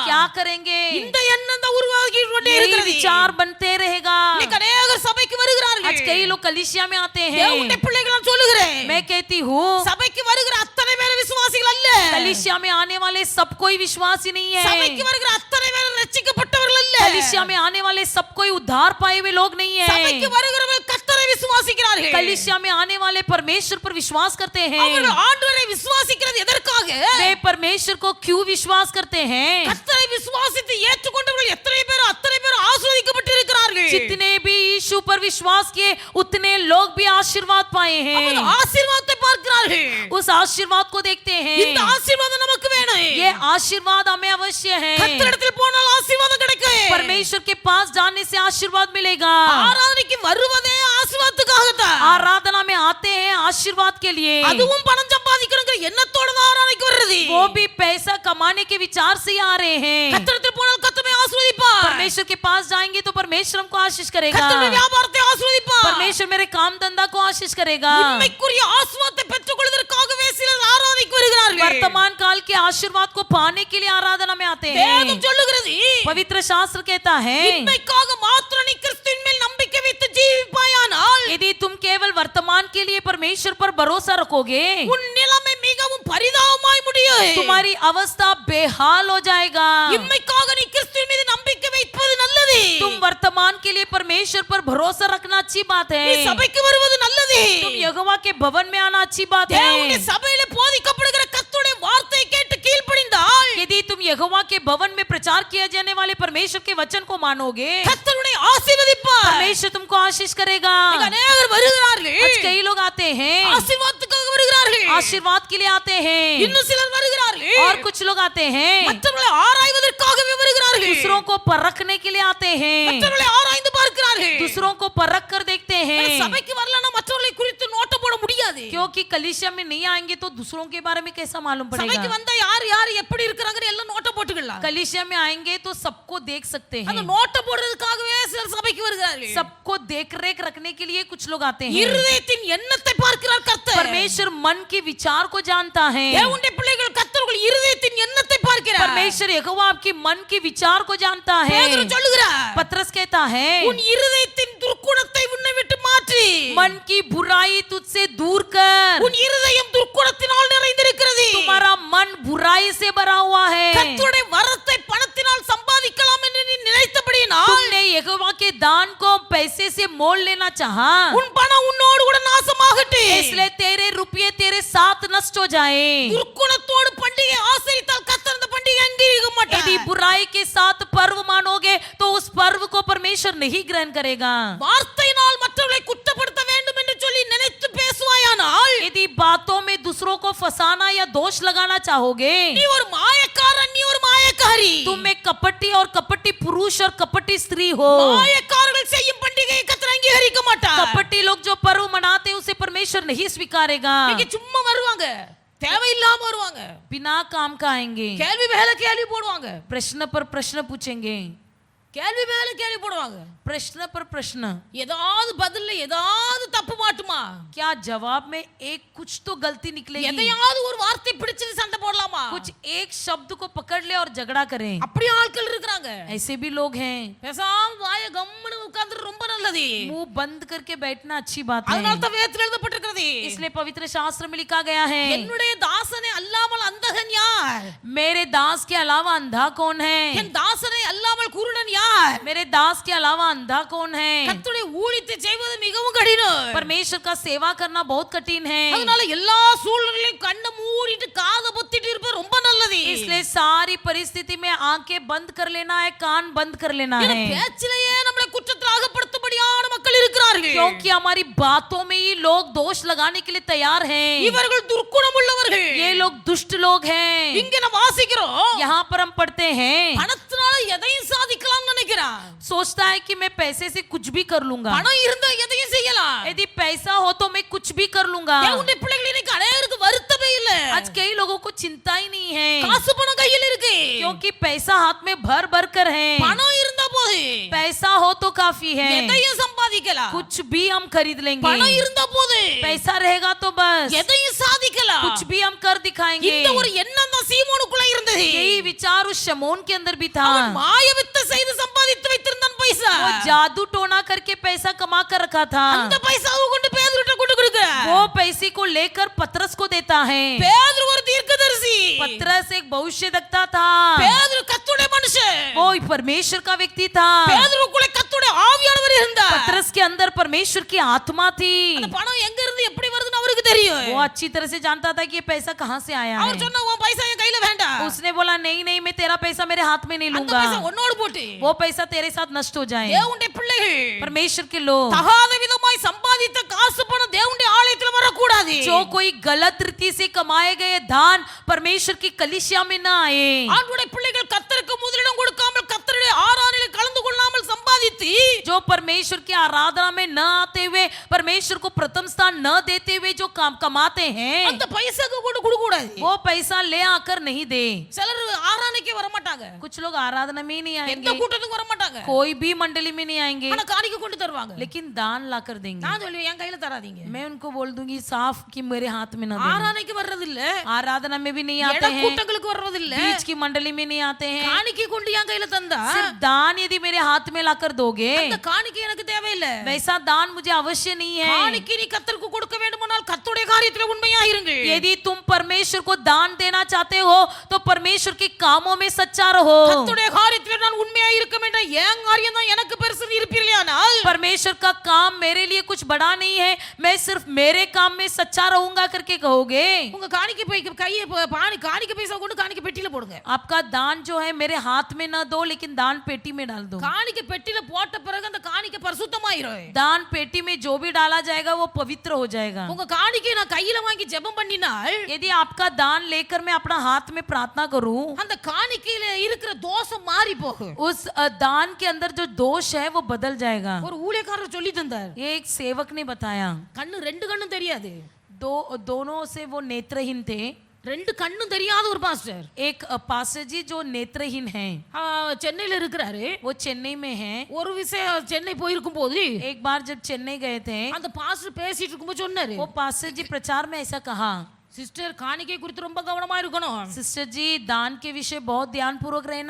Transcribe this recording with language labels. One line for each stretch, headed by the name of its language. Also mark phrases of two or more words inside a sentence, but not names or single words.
Hindi: क्या करेंगे,
Tamil: இந்த எண்ணம் தான் உருவாகி கொண்டே
Hindi: यही
Tamil: இருக்கிறது.
Hindi: विचार बनते रहेगा।
Tamil: இன்னைக்கு அநேகர் சபைக்கு வருகிறார்கள்.
Hindi: आज कई लोग कलीसिया में आते
Tamil: தேவனுடைய
Hindi: हैं।
Tamil: பிள்ளைகள் நான் சொல்லுகிறேன்,
Hindi: मैं कहती हूँ
Tamil: சபைக்கு வருகிற அத்தனை பேர் விசுவாசிகள் அல்ல.
Hindi: कलीसिया में आने वाले सब कोई विश्वासी नहीं
Tamil: சபைக்கு
Hindi: है।
Tamil: வருகிற அத்தனை பேர் ரட்சிக்கப்பட்டவர்கள் அல்ல.
Hindi: कलीसिया में आने वाले सब कोई उद्धार पाए हुए लोग नहीं
Tamil: சபைக்கு
Hindi: है।
Tamil: வருகிறவர்கள் கர்த்தரை விசுவாசிக்கிறார்கள்.
Hindi: कलीसिया में आने वाले परमेश्वर पर विश्वास करते हैं।
Tamil: அவர்கள் ஆண்டவரை விசுவாசிக்கிறது எதற்காக?
Hindi: वे परमेश्वर को क्यों विश्वास करते हैं?
Tamil: கர்த்தரை விசுவாசித்து ஏற்றுக்கொண்டவர்கள் எத்தனை பேர் அத்தனை பேர் ஆசீர்வதிக்கப்பட்டிருக்கிறார்கள்.
Hindi: जितने भी यीशु पर विश्वास किए उतने लोग भी आशीर्वाद पाए
Tamil: அவர்கள்
Hindi: हैं।
Tamil: ஆசீர்வாதத்தை பார்க்கிறார்கள்.
Hindi: उस आशीर्वाद को देखते
Tamil: இந்த
Hindi: हैं।
Tamil: ஆசீர்வாதம் நமக்கு வேணும்.
Hindi: ये आशीर्वाद हमें अवश्य है।
Tamil: கர்த்தரிடத்தில் போனால் ஆசீர்வாதம் கிடைக்கும்.
Hindi: परमेश्वर के पास जाने से आशीर्वाद मिलेगा।
Tamil: ஆராதனைக்கு வருவதே ஆசீர்வாதத்துக்காகத்தான்.
Hindi: आराधना में आते हैं आशीर्वाद के लिए।
Tamil: அதுவும் பணம் சம்பாதிக்கிறங்கிற எண்ணத்தோட தான் ஆராதனைக்கு வருது.
Hindi: वो भी पैसा कमाने के विचार से ही आ रहे हैं।
Tamil: கர்த்தரிடத்தில் போனால் கர்த்தரை ஆசீர்வதிப்பார்.
Hindi: परमेश्वर के पास जाएंगे तो परमेश्वर हमको आशीष करेगा।
Tamil: கர்த்தருடைய வியாபாரத்தை ஆசீர்வதிப்பார்.
Hindi: परमेश्वर मेरे काम धंधा को आशीष करेगा।
Tamil: உண்மைக்குரிய ஆசீர்வாதத்தை பெற்றுக்கொள்வதற்காகவே சிலர் ஆராதனைக்கு வருகிறார்கள்.
Hindi: वर्तमान काल के आशीर्वाद को पाने के लिए आराधना में आते
Tamil: வேதம்
Hindi: हैं।
Tamil: சொல்லுகிறது,
Hindi: पवित्र शास्त्र कहता है
Tamil: உண்மைக்காக மாத்திரம் நீ கிறிஸ்துவின் மேல் நம்பிக்கை வைத்து ஜீவிப்பாயானால்
Hindi: यदि तुम केवल वर्तमान के लिए परमेश्वर पर भरोसा रखोगे
Tamil: உன் நிலைமை மிகவும் பரிதாபமாய் முடியும்.
Hindi: तुम्हारी अवस्था बेहाल हो जाएगा।
Tamil: உண்மைக்காக நீ கிறிஸ்துவின் மீது நம்பிக்கை வைப்பது நல்லது.
Hindi: तुम वर्तमान के लिए परमेश्वर पर भरोसा रखना अच्छी बात
Tamil: நீ
Hindi: है।
Tamil: சபைக்கு வருவது நல்லது.
Hindi: तुम यहोवा के भवन में आना अच्छी बात
Tamil: தேவனுடைய
Hindi: है।
Tamil: சபையில போதிக்கப்படுகிற கர்த்தருடைய வார்த்தையை கேட்டு கீழ்ப்படிந்தால்
Hindi: यदि तुम यहोवा के भवन में प्रचार किया जाने वाले परमेश्वर के वचन को मानोगे
Tamil: கர்த்தருடைய ஆசீர்வதிப்பார்.
Hindi: परमेश्वर तुमको आशीष करेगा।
Tamil: இங்க அநேகர் வருகிறார்கள்.
Hindi: आज कई लोग आते हैं
Tamil: ஆசீர்வாதத்துக்காக வருகிறார்கள்.
Hindi: आशीर्वाद के लिए आते हैं,
Tamil: இன்னும் சிலர் வருகிறார்கள்.
Hindi: और कुछ लोग आते हैं
Tamil: மற்றவர்களை ஆராய்வதற்காகவே வருகிறார்கள்.
Hindi: दूसरों को परखने के लिए आते हैं,
Tamil: மற்றவர்களை ஆராய்ந்து பார்க்கிறார்கள்.
Hindi: दूसरों को परख कर देखते हैं।
Tamil: சபைக்கு வரலன்னா மற்றவர்களை குறித்து நோட்டம் போட முடியாது.
Hindi: क्योंकि कलीसिया में नहीं आएंगे तो दूसरों के बारे में कैसा मालूम
Tamil: சபைக்கு
Hindi: पड़ेगा?
Tamil: வந்தா யார் யார் எப்படி இருக்காங்கற எல்லாம் நோட்டம் போட்டுக்கலாம்.
Hindi: कलीसिया में आएंगे तो सबको देख सकते
Tamil: அந்த
Hindi: हैं।
Tamil: நோட்டம் போடுறதுக்காகவே சிலர் சபைக்கு வருகிறார்கள்.
Hindi: सबको देख रेख रखने के लिए कुछ लोग आते हैं।
Tamil: இருதயத்தின் எண்ணத்தை பார்க்கிறார் கர்த்தர்.
Hindi: परमेश्वर मन के विचार को जानता है।
Tamil: தேவனுடைய பிள்ளைகள் கர்த்தர்கள் இருதயத்தின் எண்ணத்தை பார்க்கிறார்.
Hindi: परमेश्वर यहोवा आपकी मन के विचार को जानता है।
Tamil: பேதுரு சொல்லுகிறார்,
Hindi: पतरस कहता है
Tamil: உன் இருதயத்தின் துர்க்குணத்தை உன்னை விட்டு மாற்றி.
Hindi: मन की बुराई तुझसे दूर कर।
Tamil: உன் இருதயம் துர்க்குணத்தினால் நிறைந்திருக்கிறது.
Hindi: तुम्हारा मन बुराई से भरा हुआ है।
Tamil: கர்த்தருடைய வரத்தை பணத்தினால் சம்பாதிக்கலாம் என்று நீ நினைத்தபடியினால்
Hindi: तुमने यहोवा के दान को पैसे से मोल लेना चाहा,
Tamil: உன் பணம் உன்னோடு கூட நாசமாகட்டும்.
Hindi: इसलिए तेरे रुपये तेरे साथ नष्ट हो जाए।
Tamil: துர்க்குணத்தோடு பண்டிகை ஆசரித்தால் கர்த்தர் அந்த பண்டிகை அங்கீகரிக்க மாட்டார்.
Hindi: यदि बुराई के साथ पर्व मानोगे तो उस पर्व को परमेश्वर नहीं ग्रहण करेगा.
Tamil: வார்த்தையினால் மற்றவர்களை குற்றப்படுத்த வேண்டும் என்று சொல்லி நினைத்து பேசுவாயானால்
Hindi: यदि बातों में दूसरों को फंसाना या दोष लगाना चाहोगे,
Tamil: நீ ஒரு மாயக்காரன், நீ ஒரு மாயக்காரி.
Hindi: तुम एक कपटी और कपटी पुरुष और कपटी स्त्री हो.
Tamil: மாயக்காரர்கள் செய்யும் பண்டிகையை கர்த்தர் அங்கீகரிக்க மாட்டார்.
Hindi: कपटी लोग जो पर्व मनाते हैं उसे परमेश्वर नहीं स्वीकारेगा.
Tamil: இங்க சும்மா வருவாங்க, தேவையில்லாம வருவாங்க,
Hindi: बिना काम का आएंगे,
Tamil: கேள்வி மேல கேள்வி போடுவாங்க,
Hindi: प्रश्न पर प्रश्न पूछेंगे,
Tamil: கேள்வி மேல கேள்வி போடுவாங்க,
Hindi: प्रश्न पर प्रश्न.
Tamil: ஏதாவது பதில்ல ஏதாவது தப்பு மாட்டுமா,
Hindi: क्या जवाब में एक कुछ तो गलती निकलेगी,
Tamil: எதையாவது ஒரு வார்த்தை பிடிச்சது சண்டை போடலாமா,
Hindi: कुछ एक शब्द को पकड़ ले और झगड़ा करें.
Tamil: அப்படி ஆட்கள் இருக்காங்க.
Hindi: ऐसे भी लोग हैं.
Tamil: பேசாம வாய கம்முன்னு உட்கார்ந்து ரொம்ப நல்லது.
Hindi: मुंह बंद करके बैठना अच्छी बात
Tamil: அதனால
Hindi: है.
Tamil: தான் வேதத்தில் எழுதப்பட்டிருக்கிறது,
Hindi: इसलिए पवित्र शास्त्र में लिखा गया है,
Tamil: என்னுடைய தாசனை அல்லாமல் அந்தகன் யார்,
Hindi: मेरे दास के अलावा अंधा कौन है,
Tamil: என் தாசனை அல்லாமல் குருடன் யார்.
Hindi: मेरे दास के अलावा अंधा कौन है.
Tamil: கர்த்தருடைய ஊழியத்தை செய்வது மிகவும் கடினம்.
Hindi: परमेश्वर का सेवा करना बहुत कठिन है.
Tamil: அதனால எல்லா சூழ்நிலையிலும் கண்ணை மூடிட்டு காதை பொத்திட்டு இருப்பது ரொம்ப நல்லது.
Hindi: इसलिए सारी परिस्थिति में आंखें बंद कर लेना है, कान बंद कर लेना
Tamil: ஏன்னா
Hindi: है,
Tamil: பேச்சிலேயே நம்மளை குற்றத்தில் அகப்படுத்தபடியான மக்கள் இருக்கிறார்கள்.
Hindi: क्योंकि हमारी बातों में ही लोग दोष लगाने के लिए तैयार हैं.
Tamil: இவர்கள் துர்க்குணம் உள்ளவர்கள்.
Hindi: ये लोग दुष्ट लोग हैं.
Tamil: இங்க நம்ம வாசிக்கிறோம்,
Hindi: यहाँ पर हम पढ़ते हैं,
Tamil: பணத்தினால எதையும் சாதிக்கலாம்னு நினைக்கிறான்.
Hindi: सोचता है कि मैं पैसे से कुछ भी कर लूंगा,
Tamil: பணம் இருந்தா எதையும் செய்யலாம்.
Hindi: यदि पैसा हो तो मैं कुछ भी कर लूंगा.
Tamil: தேவனுடைய பிள்ளைகள் இன்னைக்கு அநேகருக்கு வருத்தமே இல்ல.
Hindi: आज कई लोगों को चिंता ही नहीं है,
Tamil: காசு பணம் கையில் இருக்கு,
Hindi: क्योंकि पैसा हाथ में भर भर कर है.
Tamil: பணம் இருந்தா போது
Hindi: पैसा हो तो काफी है,
Tamil: எதையும் சம்பாதிக்கலாம்.
Hindi: कुछ भी हम खरीद लेंगे.
Tamil: பணம் இருந்தா போது
Hindi: पैसा रहेगा तो बस
Tamil: எதையும் சாதிக்கலாம்.
Hindi: कुछ भी हम कर दिखाएंगे.
Tamil: இந்த ஒரு எண்ணம் தான் சீமோனுக்குள்ள இருந்தது.
Hindi: यही विचार उस शमौन के अंदर भी था.
Tamil: அவன் மாயவித்தை செய்து சம்பாதித்து வைத்திருந்தான் பைசா.
Hindi: वो जादू टोना करके पैसा कमा कर रखा था.
Tamil: அந்த பைசாவை கொண்டு பேதுருட்ட கொண்டு கொடுக்கிறார்.
Hindi: वो पैसे को लेकर पतरस को देता है.
Tamil: பேதுரு ஒரு தீர்க்கதரிசி.
Hindi: पतरस एक भविष्यद्वक्ता था.
Tamil: பேதுரு கர்த்தருடைய மனுஷன்.
Hindi: वो परमेश्वर का व्यक्ति था.
Tamil: பேதுருக்குள்ள கர்த்தருடைய ஆவியானவர் இருந்தார்.
Hindi: पतरस के अंदर परमेश्वर की आत्मा थी.
Tamil: அந்த பணம் எங்க இருந்து எப்படி வருதுன்னு அவருக்கு தெரியும்.
Hindi: वो अच्छी तरह से जानता था कि ये पैसा कहाँ से आया
Tamil: அவர்
Hindi: है.
Tamil: சொன்னா உன் பைசா என் கையில வேண்டாம்.
Hindi: उसने बोला नहीं नहीं, मैं तेरा पैसा मेरे हाथ में नहीं
Tamil: அந்த
Hindi: लूंगा.
Tamil: பைசா உன்னோடு போட்டு
Hindi: वो पैसा तेरे साथ नष्ट हो जाए.
Tamil: தேவனுடைய பிள்ளைகள்
Hindi: परमेश्वर के लोग
Tamil: தகாத விதமாய் சம்பாதித்த காசு பணம் தேவனுடைய ஆலயத்துல வரக்கூடாது.
Hindi: जो कोई गलत रीति से कमाए गए दान परमेश्वर की कलीसिया में न आए.
Tamil: ஆண்டவருடைய பிள்ளைகள் கர்த்தருக்கு முதலிடம் கொடுக்காமல் கர்த்தருடைய ஆராதனையில் கலந்து கொள்ளாமல் சம்பாதித்து
Hindi: जो परमेश्वर की आराधना में न आते हुए, परमेश्वर को प्रथम स्थान न देते हुए जो काम कमाते हैं,
Tamil: அந்த பைசாக்கு கொண்டு கொடுக்க கூடாது.
Hindi: वो पैसा ले आकर नहीं दे.
Tamil: சிலர் ஆராதனைக்கு வர மாட்டாங்க,
Hindi: कुछ लोग आराधना में ही नहीं
Tamil: எந்த
Hindi: आएंगे,
Tamil: கூட்டத்துக்கு வர மாட்டாங்க,
Hindi: कोई भी मंडली में नहीं आएंगे,
Tamil: ஆனா காணிக்கை கொண்டு தருவாங்க.
Hindi: लेकिन दान ला कर देंगे.
Tamil: நான் சொல்லுவேன் என் கையில தராதீங்க.
Hindi: मैं उनको बोल दूंगी साफ कि मेरे हाथ में न देना.
Tamil: ஆராதனைக்கு வர்றது இல்ல,
Hindi: आराधना में भी नहीं
Tamil: இட
Hindi: आते हैं,
Tamil: கூட்டங்களுக்கு வர்றது இல்ல,
Hindi: बीच की मंडली में नहीं आते हैं.
Tamil: காணிக்கை கொண்டு என் கையில தந்தா
Hindi: सिर्फ दान यदि मेरे हाथ में लाकर दोगे,
Tamil: அந்த காணிக்கை எனக்கு தேவையில்ல.
Hindi: वैसा दान मुझे अवश्य नहीं है.
Tamil: காணிக்கை நீ கர்த்தருக்கு கொடுக்க வேண்டுமானால் கர்த்தருடைய காரியத்திலே உண்மையா இருங்கள்.
Hindi: यदि तुम परमेश्वर को दान देना चाहते हो तो परमेश्वर के कामों में सच्चा रहो.
Tamil: கர்த்தருடைய காரியத்திலே நான் உண்மையா இருக்க வேண்டும். என் காரியம் தான் எனக்கு பெருசு இருப்பீர்களானால்
Hindi: परमेश्वर का काम मेरे लिए कुछ बड़ा नहीं है, मैं सिर्फ मेरे काम में सच्चा रहूंगा करके कहोगे,
Tamil: உங்க காணிக்கை கையை காணிக்கை பைசா கொண்டு காணிக்கை பெட்டியில போடுங்க.
Hindi: आपका दान जो है मेरे हाथ में न दो, लेकिन दान पेटी में डाल दो.
Tamil: காணிக்கை பெட்டியில போட்ட பிறகு அந்த காணிக்கை பரிசுத்தமாயிரும்.
Hindi: दान पेटी में जो भी डाला जाएगा वो पवित्र हो जाएगा.
Tamil: உங்க காணிக்கை நான் கையில வாங்கி ஜெபம் பண்ணினால்
Hindi: यदि आपका दान लेकर मैं अपना हाथ में प्रार्थना करूं,
Tamil: அந்த காணிக்கையில இருக்கிற தோஷம் மாறி போகும்.
Hindi: उस दान के अंदर जो दोष है वो बदल जाएगा.
Tamil: ஒரு ஊழியக்காரர் சொல்லி தந்தார்,
Hindi: ये एक सेवक ने बताया.
Tamil: கண்ணு ரெண்டு கண்ணும் தெரியாது,
Hindi: दोनों से वो नेत्रहीन थे.
Tamil: ரெண்டு கண்ணும் தெரியாத ஒரு பாஸ்டர்
Hindi: एक पास्टर जी जो नेत्रहीन हैं,
Tamil: சென்னையில இருக்கிறாரு.
Hindi: वो चेन्नई में हैं.
Tamil: ஒரு விஷயம் சென்னை போயிருக்கும் போது
Hindi: एक बार जब चेन्नई गए थे,
Tamil: அந்த பாஸ்டர் பேசிட்டு இருக்கும்போது சொன்னாரு,
Hindi: वो पास्टर जी प्रचार में ऐसा कहा,
Tamil: சிஸ்டர் காணிக்கை குறித்து ரொம்ப கவனமா இருக்கணும்.
Hindi: सिस्टर जी दान के विषय बहुत ध्यान पूर्वक रहना.